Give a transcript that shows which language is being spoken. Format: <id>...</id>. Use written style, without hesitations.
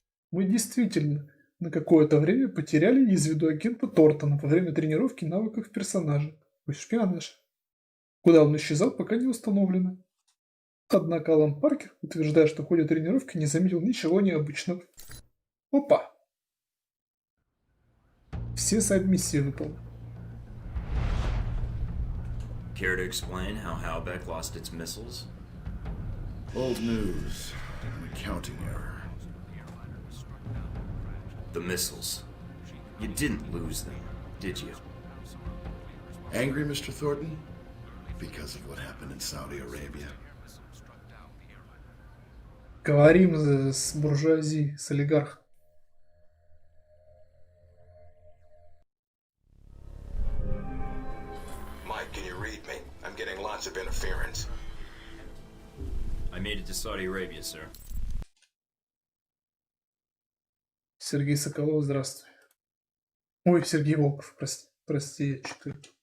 <ru>Мы действительно на какое-то время потеряли из виду агента Тортона во время тренировки навыков персонажа. Шпионаж. Куда он исчезал, пока не установлено. Однако Алан Паркер, утверждая, что в ходе тренировки не заметил ничего необычного. Опа! Все сайд-миссии выполнены.</ru> <en>Care to explain how Halbeck lost its missiles? Old news. An accounting error. The missiles. You didn't lose them, did you? Angry, Mr. Thornton? Because of what happened in Saudi Arabia.</en> <ru>Говорим с буржуазией, с олигархом.</ru> <en>Mike, can you read me? I'm getting lots of interference. I made it to Saudi Arabia, sir.</en> <ru>Сергей Соколов, здравствуй. Ой, Сергей Волков, прости, я читаю.</ru>